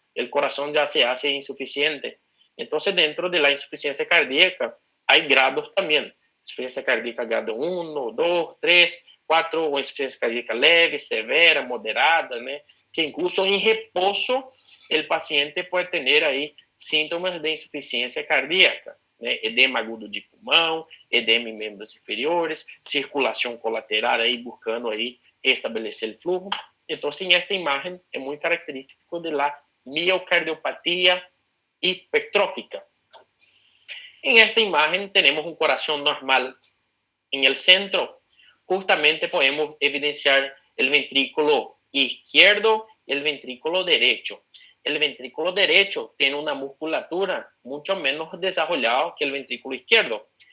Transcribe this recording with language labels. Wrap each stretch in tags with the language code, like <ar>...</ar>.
<es>El corazón ya se hace insuficiente. Entonces, dentro de la insuficiencia cardíaca hay grados también. Insuficiencia cardíaca grado 1, 2, 3, 4, o insuficiencia cardíaca leve, severa, moderada, ¿no? Que incluso en reposo el paciente puede tener ahí síntomas de insuficiência cardíaca, né?</es> <pt>Edema agudo de pulmão, edema em membros inferiores, circulação colateral aí buscando aí restabelecer o flujo. Então, sim, esta imagem é muito característico</pt> <es>de la miocardiopatia hipertrófica. En esta imagen tenemos un corazón normal. En el centro, justamente podemos evidenciar el ventrículo izquierdo y el ventrículo derecho. El ventrículo derecho tiene una musculatura mucho menos desarrollada que el ventrículo izquierdo.</es>